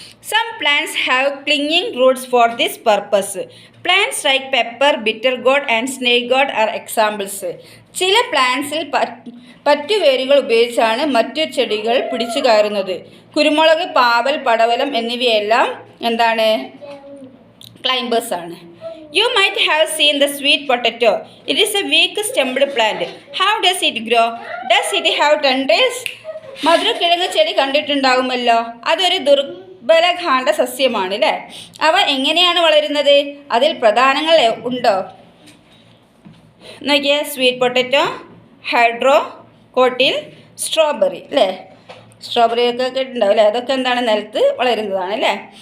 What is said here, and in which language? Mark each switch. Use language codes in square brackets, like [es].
[en] Some plants have clinging roots for this purpose, plants like pepper, bitter gourd and snake gourd are examples. [ml] ചില പ്ലാന്റ്സിൽ പറ്റുവേരുകൾ ഉപയോഗിച്ചാണ് മറ്റു ചെടികൾ പിടിച്ചു കയറുന്നത്. കുരുമുളക്, പാവൽ, പടവലം എന്നിവയെല്ലാം എന്താണ്, ക്ലൈംബേഴ്സ് ആണ്. [en] You might have seen the sweet potato. It is a weak stemmed plant. How does it grow? Does it have tendrils? [ml] മധുരക്കിഴങ്ങ് ചെടി കണ്ടിട്ടുണ്ടാകുമല്ലോ, അതൊരു ദുർബലകാന്ഡ സസ്യമാണ് അല്ലേ. അവ എങ്ങനെയാണ് വളരുന്നത്, അതിൽ പ്രധാനങ്ങൾ ഉണ്ടോ നോക്കിയേ. സ്വീറ്റ് പൊട്ടറ്റോ, ഹൈഡ്രോ കോട്ടിൽ, സ്ട്രോബെറി അല്ലേ, സ്ട്രോബെറി ഒക്കെ കേട്ടിട്ടുണ്ടാവും അല്ലേ, അതൊക്കെ എന്താണ്, നിലത്ത് വളരുന്നതാണ് അല്ലേ.